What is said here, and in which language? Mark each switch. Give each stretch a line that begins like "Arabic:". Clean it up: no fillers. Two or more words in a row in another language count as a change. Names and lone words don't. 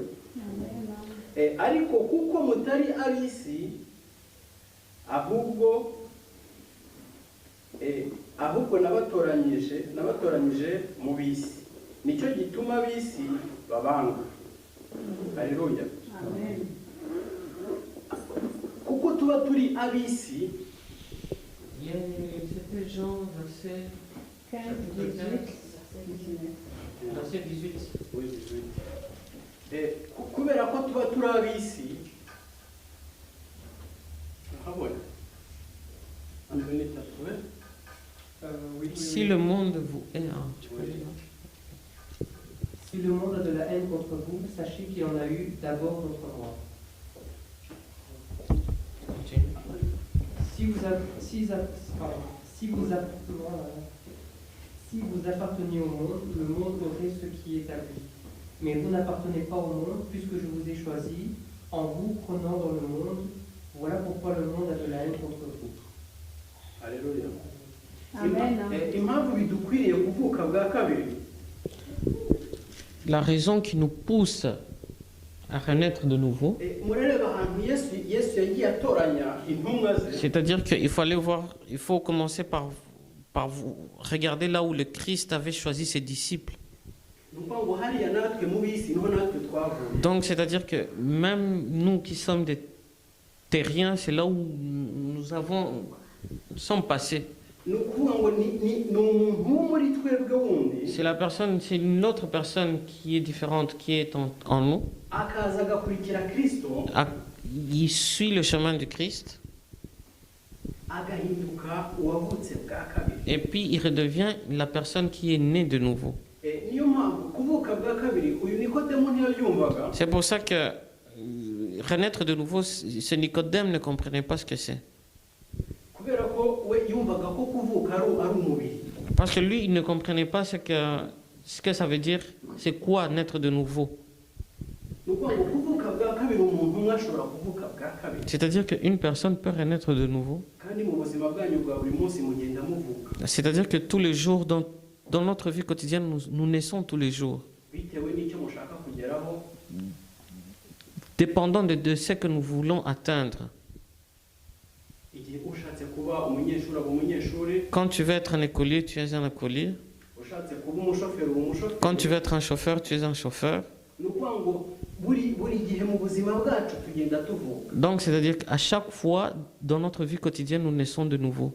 Kinyarwanda: ariko kuko mutari ab'isi, ahubwo nabatoranyije mu b'isi, nicyo gituma ab'isi babanga. Aleluya. kuko tuba turi ab'isi.
French: C'était Jean, verset 15, 18. verset 18. Oui, 18.
Kinyarwanda: kubera ko tuba turi ab'isi, urahabona
French: Si le monde vous est un, Si le monde a de la haine contre vous, sachez qu'il en a eu d'abord contre moi. Si vous apparteniez au monde, le monde aurait ce qui est à lui. Mais vous n'appartenez pas au monde, puisque je vous ai choisi, en vous prenant dans le monde. Voilà pourquoi le monde a de la haine contre vous. Haleluya. Amen.
Kinyarwanda: Impamvu bidukwiriye kuvuka bwa kabiri
French: La raison qui nous pousse à renaître de nouveau,
Kinyarwanda: murareba ahantu Yesu yagiye atoranya intumwa ze.
French: c'est-à-dire qu'il faut aller voir, il faut commencer par vous regarder là où le Christ avait choisi ses disciples.
Kinyarwanda: Ni ukuvuga ngo hariya natwe mu bisi niho natwe twavuye.
French: Donc, c'est-à-dire que même nous qui sommes des terriens, c'est là où nous sommes passés.
Kinyarwanda: Ni ukuvuga ngo ni umuntu wo muri twebwe wundi
French: C'est une autre personne qui est différente, qui est en nous.
Kinyarwanda: akaza agakurikira Kristo
French: Il suit le chemin du Christ
Kinyarwanda: agahinduka uwavutse bwa kabiri.
French: et puis il redevient la personne qui est née de nouveau.
Kinyarwanda: Niyo mpamvu kuvuka bwa kabiri uyu Nikodemo ntiyabyumvaga.
French: C'est pour ça que renaître de nouveau, ce Nicodème ne comprenait pas ce que c'est.
Kinyarwanda: Kubera ko we yumvaga ko kuvuka ari umubiri.
French: Parce que lui, il ne comprenait pas ce que ça veut dire, c'est quoi naître de nouveau.
Kinyarwanda: Ni ukuvuga ngo kuvuka bwa kabiri umuntu umwe ashobora kuvuka bwa kabiri.
French: C'est-à-dire qu'une personne peut renaître de nouveau.
Kinyarwanda: Kandi mu buzima bwanyu bwa buri munsi mugenda muvuka.
French: C'est-à-dire que tous les jours, dans notre vie quotidienne, nous naissons tous les jours.
Kinyarwanda: Bitewe n'icyo mushaka kugeraho.
French: Dépendant de ce que nous voulons atteindre.
Kinyarwanda: Igihe ushatse kuba umunyeshuri aba umunyeshuri.
French: Quand tu veux être un écolier, tu es un écolier.
Kinyarwanda: Ushatse kuba umushoferi uba umushoferi.
French: Quand tu veux être un chauffeur, tu es un chauffeur.
Kinyarwanda: Ni ukuvuga ngo buri gihe mu buzima bwacu tugenda tuvuka.
French: Donc, c'est-à-dire qu'à chaque fois, dans notre vie quotidienne, nous naissons de nouveau.